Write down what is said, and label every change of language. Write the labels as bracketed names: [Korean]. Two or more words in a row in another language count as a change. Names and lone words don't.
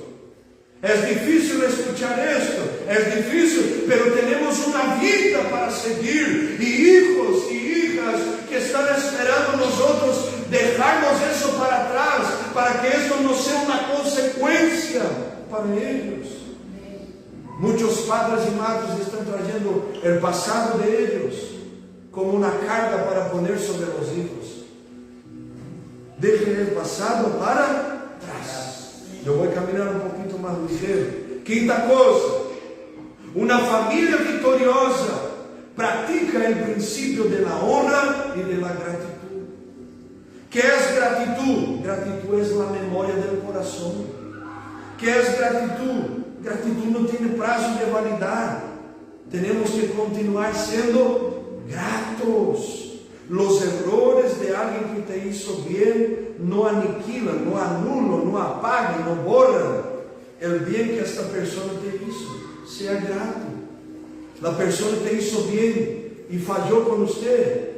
[Spanish] Es difícil escuchar esto, es difícil, pero tenemos una vida para seguir y hijos y hijas que están esperando nosotros dejarnos eso para atrás, para que esto no sea una consecuencia para ellos. Muchos padres y madres están trayendo el pasado de ellos como una carga para poner sobre los hijos. Deje el pasado para trás. [Portuguese] Eu vou caminhar um pouquinho mais ligeiro. Quinta coisa, uma família vitoriosa pratica o princípio da honra e da gratitud. [Spanish] ¿Qué es gratitud? Gratitud es la memoria del corazón. ¿Qué es gratitud? [Portuguese] Gratitud não tem prazo de validade. Temos que continuar sendo gratos. [Spanish] Los errores de alguien que te hizo bien no aniquilan, no anulan, no apagan, no borran el bien que esta persona te hizo. Sea grato. La persona te hizo bien y falló con usted.